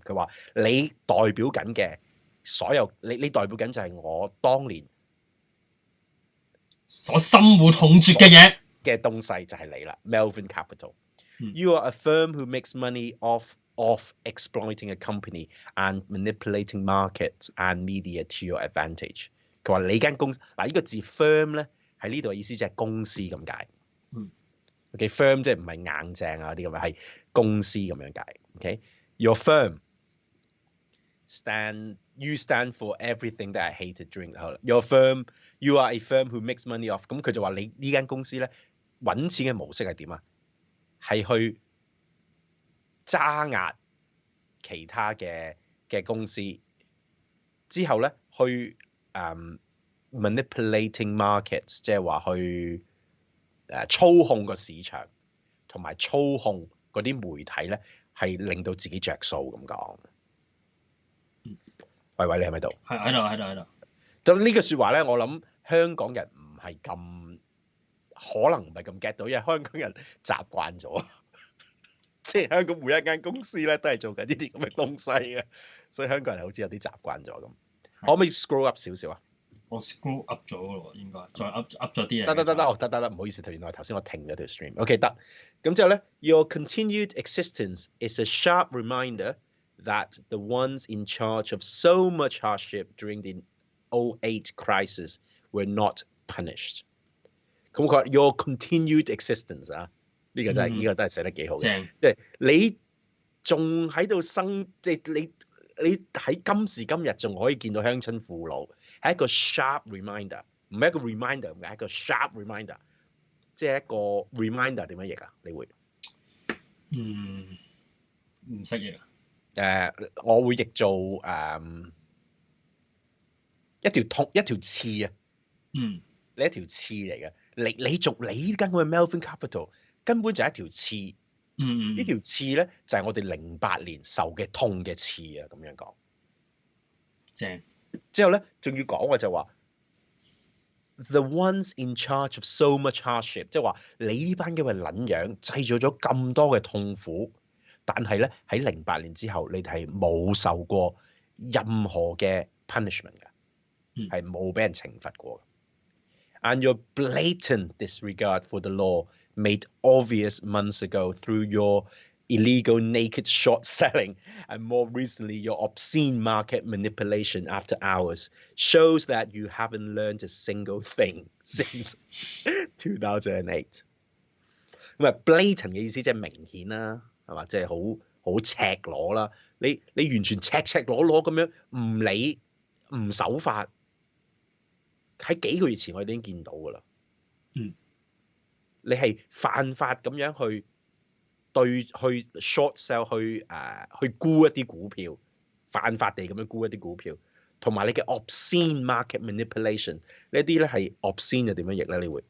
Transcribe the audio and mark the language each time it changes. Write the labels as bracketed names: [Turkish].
[Cantonese] 佢話你代表緊嘅所有，你代表緊就係我當年所深惡痛絕嘅嘢。嘅東西就係你啦 [English] ，Melvin Capital。You are a firm who makes money off exploiting a company and manipulating markets and media to your advantage。 [Cantonese] 佢話你間公司嗱，呢個字 firm 咧喺呢度嘅意思即係公司咁解。OK，firm 即係唔係硬淨啊啲咁嘅，係公司咁樣解。 [English] OK，your firm you stand for everything that I hated during your firm. You are a firm who makes money off。 [Cantonese] 咁佢就話你呢間公司咧揾錢嘅模式係點啊？係去揸壓其他嘅公司，之後咧去manipulating markets， 即係話去操控個市場，同埋操控嗰啲媒體咧，係令到自己着數咁講。喂，你係咪喺度？係喺度。咁呢句説話咧，我諗香港人唔係咁，可能唔係咁 get 到，因為香港人習慣咗，即係香港每一間公司咧都係做緊呢啲咁嘅東西嘅，所以香港人好似有啲習慣咗咁。可唔可以 scroll up 少少啊？我 scroll up 咗咯，應該再 up 咗啲嘢。得，唔好意思，原來頭先我停咗條 stream。 OK， 得。咁之後咧 [English] ，Your continued existence is a sharp reminder that the ones in charge of so much hardship during the 2008 crisis were not punished。 [Cantonese] 咁佢話 [English] Your continued existence [Cantonese] 啊，呢個真係呢個都係寫得幾好嘅，即係你仲喺度即係你喺今時今日仲可以見到鄉親父老，係一個 [English] sharp reminder， [Cantonese] 唔係一個 reminder， 唔係一個 sharp reminder， 即係一個 reminder 點樣譯啊？你會唔識譯啊？我會譯做一條刺啊！你一條刺嚟嘅，你呢間咁嘅 Melvin Capital 根本就係一條刺。呢條刺咧就係我哋08年受嘅痛嘅刺啊！咁樣講，正。之後咧仲要講嘅就話 ， [English] the ones in charge of so much hardship， [Cantonese] 即係話你呢班咁嘅撚樣製造咗咁多嘅痛苦，但係咧喺08年之後，你哋係冇受過任何嘅 punishment 嘅，係冇俾人懲罰過。 [English] And your blatant disregard for the law made obvious months ago through your illegal naked short selling and more recently your obscene market manipulation after hours shows that you haven't learned a single thing since 2008。 [Cantonese] 咁啊 blatant 嘅意思即係明顯啦，係嘛？即係好赤裸啦。你完全赤裸裸咁樣唔理唔守法。喺幾個月前我哋已經見到㗎啦。你係犯法咁樣去 short sell 去沽一啲股票，犯法地咁樣沽一啲股票，同埋你嘅 [English] obscene market manipulation [Cantonese] 呢啲咧係 obscene 係點樣譯咧？